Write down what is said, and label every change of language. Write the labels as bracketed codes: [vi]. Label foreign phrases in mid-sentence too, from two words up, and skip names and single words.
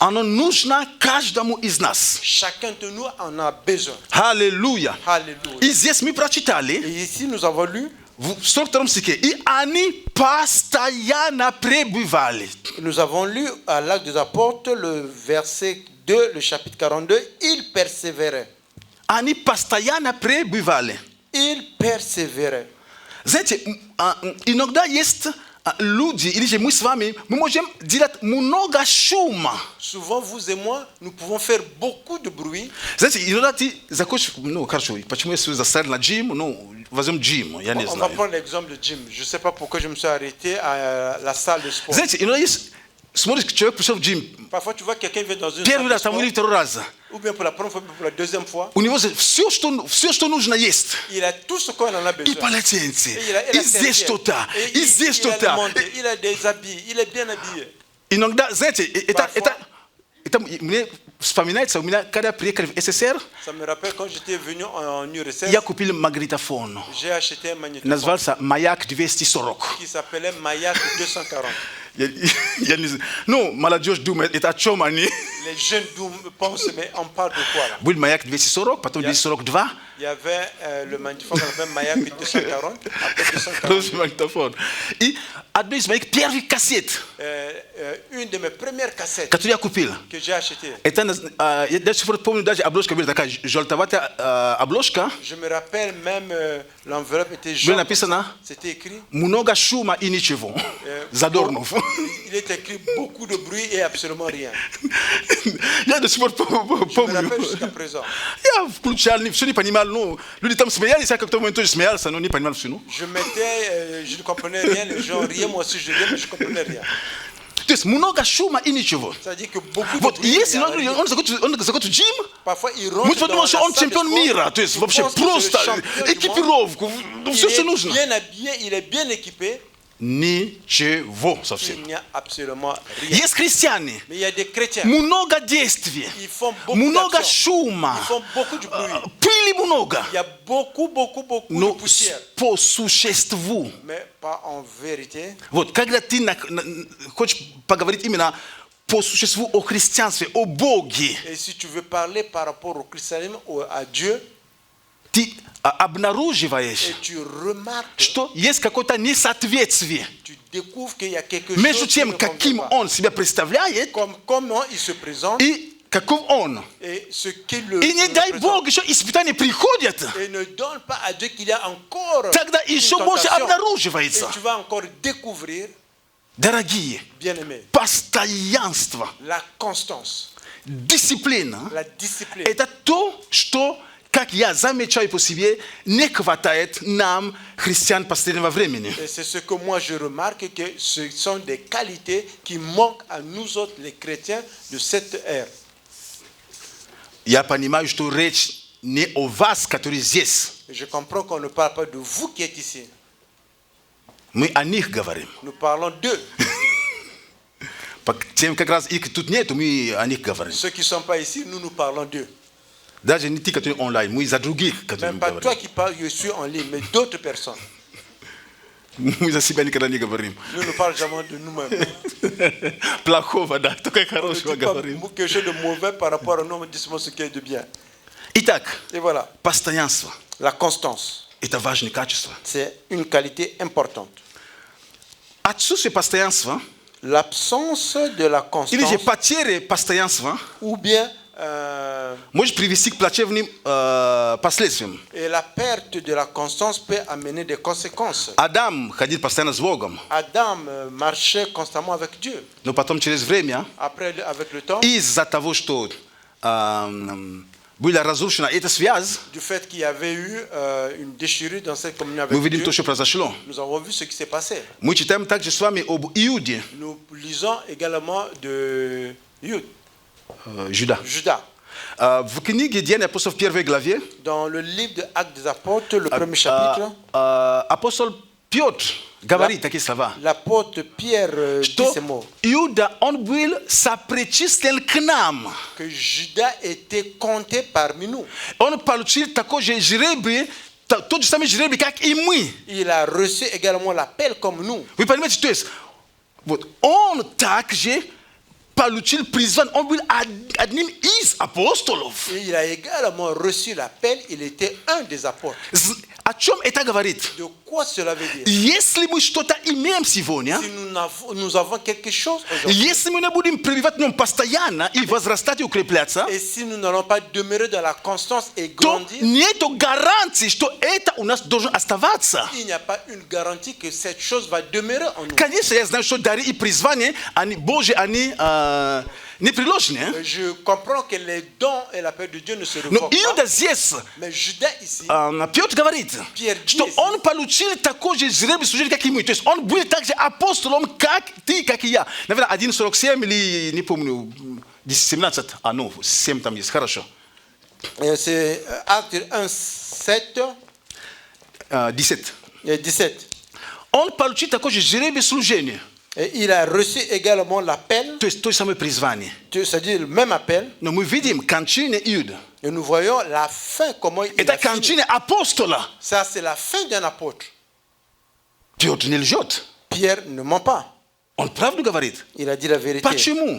[ru] оно нужно каждому из нас. [fr] chacun de nous en a besoin. [ru] Аллилуйя. [fr] Alléluia. [ru] И здесь мы прочитали [fr] Et ici, nous avons lu, [ru] в 42 стихе. И они постоянно пребывали. [fr] nous avons lu à l'Acte des Apôtres, le verset 2, le chapitre 42, ils persévéraient. [ru] Они постоянно пребывали. [fr] Ils persévéraient. [ru] Знаете, иногда есть люди, или же мы с вами, мы можем делать много шума. [fr] Souvent, vous et moi, nous pouvons faire beaucoup de bruit. [ru] Знаете, иногда ты захочешь, ну, хорошо, почему я застрял на джим, ну, возьмем джим, я не [fr] On va [ru] знаю. [fr] prendre l'exemple de gym. Je ne sais pas pourquoi je me suis arrêté à la salle de sport. [ru] Знаете, иногда есть, смотришь, человек пришел в джим, [fr] Parfois, tu vois quelqu'un vient dans une [ru] первый [fr] salle de [ru] раз, там, [fr] sport, [ru] или второй раз, [fr] ou bien pour la première fois, ou pour la deuxième fois. [ru] у него все, что нужно есть. [fr] Il a tout ce qu'on en a [ru] И [fr] besoin. [ru] полотенце, [fr] Et il a [ru] и [fr] la [ru] здесь [fr] serviette. [ru] что-то, [fr] Et [ru] и здесь [fr] il a le [ru] что-то. [fr] manteau, il a des habits, il est bien habillé. [ru] Иногда, знаете, [fr] Parfois. [ru] это мне вспоминается, у меня, когда приехали в СССР, [fr] Ça me rappelle quand j'étais venu en URSS, [ru] я купил магнитофон. [fr] j'ai acheté un magnétophone [ru] Назывался «Маяк 240». [fr] qui s'appelait Mayak 240. [ru] Я не знаю. Ну, молодежь думает, это о чем они? [fr] Les jeunes pensent, mais on parle de quoi là? [ru] Был «Маяк 240», потом 242. [fr] Il y avait le magnétophone qu'on appelle Mayak 240, après 240. [ru] Хороший магнитофон. И одну из моих первых кассет, [fr] Une de mes premières cassettes [ru] которую я купил, [fr] que j'ai achetées. [ru] это, я до сих пор помню, даже обложка была такая желтоватая обложка, [fr] Je me rappelle même l'enveloppe était [ru] было [fr] jaune. [ru] написано [fr] C'était écrit. [ru] «Много шума и ничего». Задорнов. [fr] Il est écrit beaucoup de bruit et absolument rien. [ru] Я до сих пор [fr] Je me rappelle [ru] помню. [fr] jusqu'à présent. [ru] Я включал, все не понимал, ну, люди там смеялись, я как-то в момент тоже смеялся, но не понимал все, ну. [fr] Je mettais, je ne comprenais rien, les gens riaient, moi aussi je riais, mais je ne comprenais rien. [ru] То есть много шума и ничего. [fr] C'est-à-dire que beaucoup de [ru] Вот, [fr] bruit, [ru] если [fr] il y a rien. [ru] он заходит в джим, [fr] Parfois il [ru] мы [fr] rentre dans [ru] подумали, [fr] la [ru] что он [fr] salle de [ru] чемпион [fr] sport, [ru] мира, то есть [fr] il [ru] вообще [fr] pense que c'est le [ru] просто [fr] champion du monde. [ru] экипировку, ну, все, [fr] Il [ru] что [fr] est [ru] нужно. [fr] bien habillé, il est bien équipé, [ru] Ничего [fr] il [ru] совсем. [fr] n'y a absolument rien. [ru] Есть христиане, [fr] Mais il y a des chrétiens, [ru] много действий, [fr] ils font beaucoup [ru] много [fr] d'actions, [ru] шума, [fr] ils font beaucoup de bruit. [ru] пыли много, [fr] Il y a beaucoup de [ru] но [fr] poussière, [ru] по существу. [fr] mais pas en vérité. [ru] Вот, когда ты хочешь поговорить именно по существу о христианстве, о Боге, [fr] Et si tu veux parler par rapport au christianisme, à Dieu, [ru] ты ты обнаруживаешь, [fr] et tu remarques, [ru] что есть какое-то несоответствие [fr] tu découvres qu'il y a quelque chose [ru] между [fr] qui [ru] тем, [fr] ne [ru] каким [fr] convient pas. [ru] он себя представляет, [fr] Comment il se présente [ru] и каков он. [fr] et ce qu'il le [ru] И не дай [fr] représente. [ru] Бог, еще испытания приходят, [fr] Et ne donne pas à Dieu qu'il y a encore [ru] тогда [fr] une [ru] еще больше [fr] tentation. [ru] обнаруживается. [fr] Et tu vas encore découvrir, [ru] Дорогие, [fr] bien-aimé, [ru] постоянство, [fr] la constance, [ru] дисциплина, [fr] la discipline. [ru] это то, что, как я замечаю по себе, не хватает нам, христиан последнего времени. [fr] Et c'est ce que moi je remarque, que ce sont des qualités qui manquent à nous autres, les chrétiens de cette ère. [ru] Я понимаю, что речь не о вас, которые здесь. [fr] Et je comprends qu'on ne parle pas de vous qui êtes ici. [ru] Мы о них говорим. [fr] Nous parlons d'eux. [ru] Тем как раз их тут нету, мы о них говорим. [fr] Ceux qui ne sont pas ici, nous parlons d'eux. [ru] Даже не те, которые онлайн, мы за других, которые [fr] Même [ru] мы [fr] pas toi [ru] говорим. [fr] qui parles, je suis en ligne, mais d'autres personnes. [ru] Мы за себя никогда не говорим. [fr] Nous ne parlons jamais de nous-mêmes. [ru] Плохого, да, только [fr] On ne [ru] хорошего [fr] dit pas [ru] говорим. [fr] quelque chose de mauvais par rapport à nous, mais dis-moi ce qui est de bien. [ru] Итак, [fr] Et voilà, [ru] постоянство [fr] la constance, – [ru] это важное качество. [fr] c'est une qualité importante. [ru] Отсутствие постоянства [fr] L'absence de la [ru] или же [fr] constance, [ru] потеря постоянства [fr] ou bien [ru] может привести к плачевным последствиям. [fr] et la perte de la constance peut amener des conséquences. [ru] Адам ходил постоянно с Богом, [fr] Adam marchait constamment avec Dieu. [ru] но потом через время, [fr] Après, avec le temps, [ru] из-за того, что была разрушена эта связь, [fr] du fait qu'il y avait eu une déchirure dans cette communion [ru] мы [fr] avec [ru] видим [fr] Dieu, [ru] то, что произошло. [fr] nous avons vu ce qui s'est passé. [ru] Мы читаем также с вами об Иуде, [fr] Nous lisons également de Judas. Judas. [ru] В книге «Деяния апостолов» в 1 главе [fr] Dans le livre de Actes des Apôtres, le premier chapitre, [ru] апостол Петр говорит такие слова, [fr] l'apôtre Pierre dit [ru] что [fr] ces mots, [ru] Иуда, он был сопричислен к нам. [fr] que Judas était compté parmi nous. [ru] Он получил такой же жребий, тот же самый жребий, как и мы. [fr] Il a reçu également l'appel comme nous. [ru] Вы понимаете, то есть, вот, он также получил призвание, он был одним из апостолов. [fr] Et il a également reçu l'appel, il était un des apôtres. [ru] О чем это говорит? [fr] De quoi cela veut dire? [ru] Если мы что-то имеем сегодня, [fr] Si nous avons quelque chose aujourd'hui, [ru] если мы не будем пребывать в нем постоянно и возрастать и укрепляться, [fr] et si nous n'allons pas demeurer dans la constance et [ru] то [fr] grandir, [ru] нет гарантии, что это у нас должно оставаться. [fr] il n'y a pas une garantie que cette chose va demeurer en nous. [ru] Конечно, я знаю, что дары и призвания, они Божьи, они непреложные. [fr] Je comprends que les dons et l'appel de Dieu ne se [ru] Но [fr] revoient [ru] Иуда [fr] pas, [ru] здесь, [fr] mais Judas ici, [ru] Петр говорит, [fr] Pierre [ru] что [fr] dit [ru] он получил такой же жребий служения, как и мы. То есть он будет также апостолом, как ты, как и я. Наверное, 1:47 или, не помню, 17, ну, 7 там есть, хорошо. [fr] c'est Acte 1, 7 10. et 17. [ru] Он получил такой же жребий служения. [fr] Et il a reçu également l'appel, [ru] То есть то же самое призвание. [fr] c'est-à-dire le même appel, [ru] Но мы видим кончину Иуда. [fr] et nous voyons la fin, comment il [ru] Это [fr] a fini. [ru] кончина апостола. [fr] Ça, c'est la fin d'un apôtre. [ru] Петр не лжет. [fr] Pierre ne ment pas. [ru] Он правду говорит. [fr] Il a dit la vérité. [ru] Почему?